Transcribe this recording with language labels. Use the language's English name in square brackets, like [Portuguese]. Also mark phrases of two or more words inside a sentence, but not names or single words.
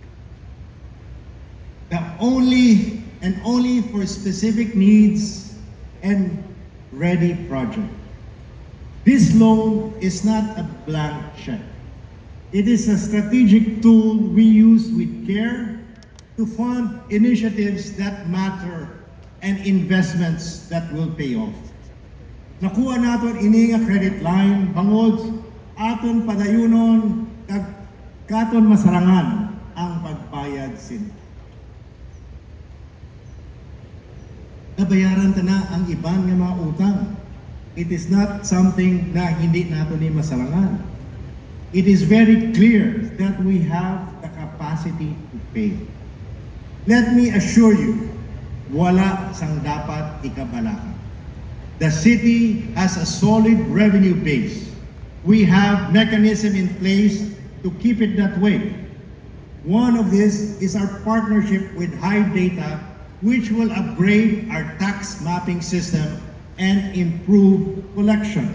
[English] Only for specific needs and ready project. This loan is not a blank check. It is a strategic tool we use with care to fund initiatives that matter and investments that will pay off. [Hiligaynon] Nakuha naton ini nga [English] credit line [Hiligaynon] bangod aton padayunon kag katon masarangan ang pagbayad sin. Nabayaran ta na ang iban nga mga utang. [English] It is not something [Hiligaynon] na hindi nato ni masarangan. [English] It is very clear that we have the capacity to pay. Let me assure you, [Hiligaynon] wala sang dapat ikabalaka. [English] The city has a solid revenue base. We have mechanism in place to keep it that way. One of this is our partnership with High Data, which will upgrade our tax mapping system and improve collection.